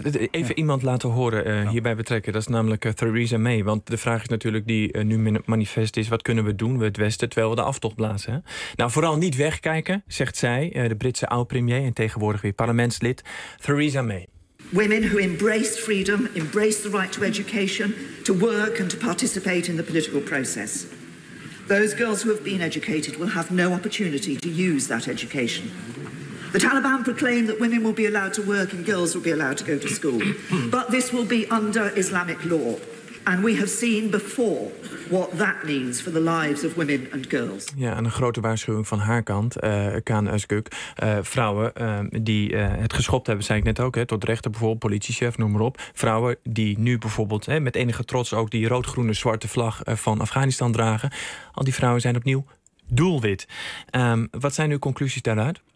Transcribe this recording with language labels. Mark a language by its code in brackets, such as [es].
[nl] Even iemand laten horen hierbij betrekken. Dat is namelijk Theresa May. Want de vraag is natuurlijk die nu manifest is. Wat kunnen we doen, we het Westen, terwijl we de aftocht blazen? Hè? Nou, vooral niet wegkijken, zegt zij. De Britse oud-premier en tegenwoordig weer parlementslid. Theresa May. [en] Women who embrace freedom, embrace the right to education, to work and to participate in the political process. Those girls who have been educated will have no opportunity to use that education. The Taliban proclaim that women will be allowed to work and girls will be allowed to go to school. But this will be under Islamic law. And we have seen before what that means for the lives of women and girls. [nl] Ja, en een grote waarschuwing van haar kant, Kaan Özgök. Vrouwen die het geschopt hebben, zei ik net ook, tot rechter bijvoorbeeld, politiechef, noem maar op. Vrouwen die nu bijvoorbeeld met enige trots ook die rood-groene zwarte vlag van Afghanistan dragen. Al die vrouwen zijn opnieuw doelwit. Wat zijn uw conclusies daaruit?